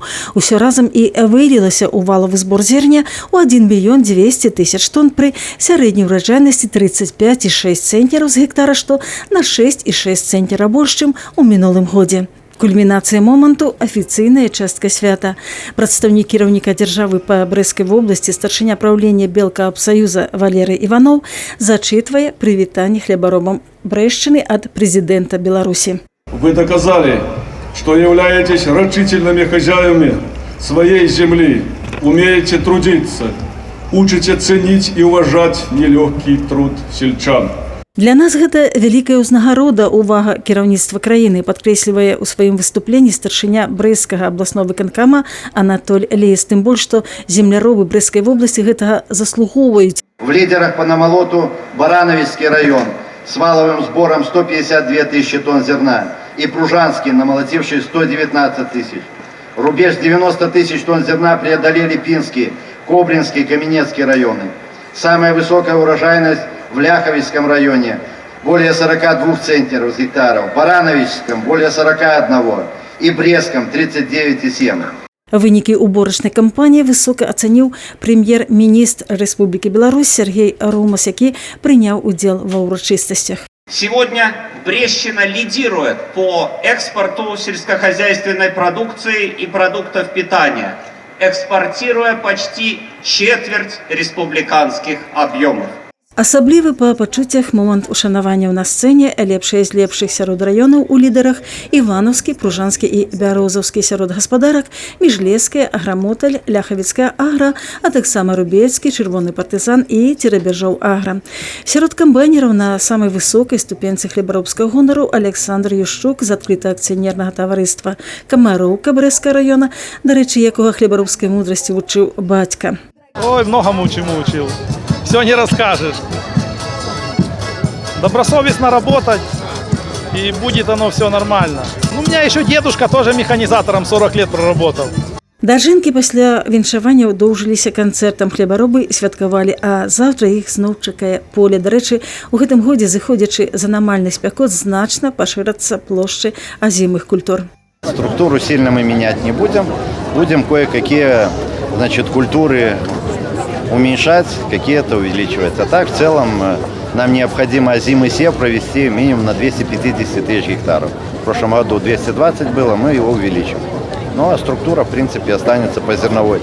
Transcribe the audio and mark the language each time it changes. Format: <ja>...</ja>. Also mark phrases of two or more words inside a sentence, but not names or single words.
<be>Усё разам і вылілася ў валавы збор зерня ў 1 мільён 200 тысяч тонн пры сярэдняй ураджайнасці 35,6 цэнтнераў з гектара, што на 6,6 цэнтнера больш, чым у мінулым годзе. Кульмінацыя моманту – афіцыйная частка свята. Прадстаўнік кіраўніка дзяржавы па Брэсцкай вобласці, старшыня праўлення Белкаапсаюза Валерый Іваноў зачытвае прывітанне хлебаробам Брэшчыны ад прэзідэнта Беларусі.</be> <ru>Вы доказали, что являетесь рачительными хозяевами своей земли, умеете трудиться, учите ценить и уважать нелегкий труд сельчан.</ru> <be>Для нас гэта вялікая ўзнагарода, увага кіраўніцтва краіны, падкрэслівае ў сваім выступленні старшыня Брэсцкага абласного выканкама Анатоль Лейс. Тым больш, што земляробы Брэсцкай вобласці гэтага заслугоўваюць.</be> <ru>В лидерах по намолоту Барановичский район с валовым сбором 152 тысячи тонн зерна и Пружанский, намолотивший 119 тысяч. Рубеж 90 тысяч тонн зерна преодолели Пинский, Кобринский, Каменецкий районы. Самая высокая урожайность в Ляховицком районе более 42 центнеров с гектаров, в Барановичском более 41 и Брестском 39,7.</ru> <be>Вынікі уборачнай кампаніі высока ацаніў прэм'ер-міністр Рэспублікі Беларусь Сергей Румас, які прыняў удзел ва ўрачыстасцях.</be> <ru>Сегодня Брестщина лидирует по экспорту сельскохозяйственной продукции и продуктов питания, экспортируя почти четверть республиканских объемов.</ru> <be>Асаблівы па пачуццях момант ушанавання на сцэне, лепшыя з лепшых сярод раёнаў у лідарах Іванаўскі, Пружанскі і Бярозаўскі сярод гаспадарак, Міжлеская, Аграмоталь, Ляхавіцкая агра, а таксама Рубецкі, Чырвоны партызан і Церабержоў агра. Сярод камбайнераў на самай высокай ступенцы хлебаробскага гонару Александр Ющук з адкрытага акцыянернага таварыства Камароўка Брэсцкага раёна, дарэчы, якога хлебаробскай мудрасці вучыў бацька.</be> <ru>Ой, многому чему учил. Все не расскажешь. Добросовестно работать, и будет оно все нормально. У меня еще дедушка тоже механизатором 40 лет проработал.</ru> <be>Дажынкі пасля віншавання доўжыліся канцэртам, хлебаробы святкавалі, а заўтра іх зноў чакае поле. Дарэчы, у гэтым годзе, зыходзячы з анамальных спякот, значна пашырацца плошчы азімых культур.</be> <ru>Структуру сильно мы менять не будем. Будем кое-какие, культуры уменьшать, какие-то увеличивать. А так, в целом, нам необходимо озимый сев провести минимум на 250 тысяч гектаров. В прошлом году 220 было, мы его увеличим. Ну, а структура, в принципе, останется по зерновой.</ru>